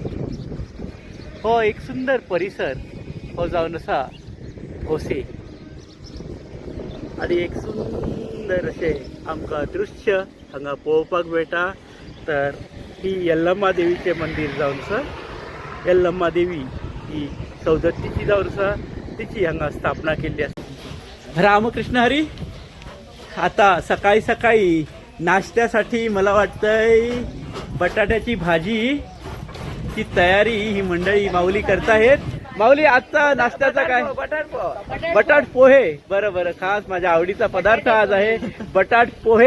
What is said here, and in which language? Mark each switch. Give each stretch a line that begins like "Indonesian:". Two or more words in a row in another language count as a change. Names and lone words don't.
Konkani: हो एक सुंदर परिसर हो जावन आसा भोसे आणि एक सुंदर असे आमकां दृश्य हांगा पळोवपाक मेळटा. तर ही यल्लम्मा देवीचे मंदिर जावन आसा. यल्लम्मा देवी ही सौदत्तीची जावन आसा, तिची हांगा स्थापना केल्ली आसा.
Marathi: रामकृष्ण हरी. आता सकाळी सकाळी नाश्त्यासाठी मला वाटतंय बटाट्याची भाजी ची तयारी ही मंडळी माऊली करतायत. माऊली, आजचा नाश्त्याचा काय? बटाट पोहे. बरं, खास माझ्या आवडीचा पदार्थ आज आहे बटाट पोहे.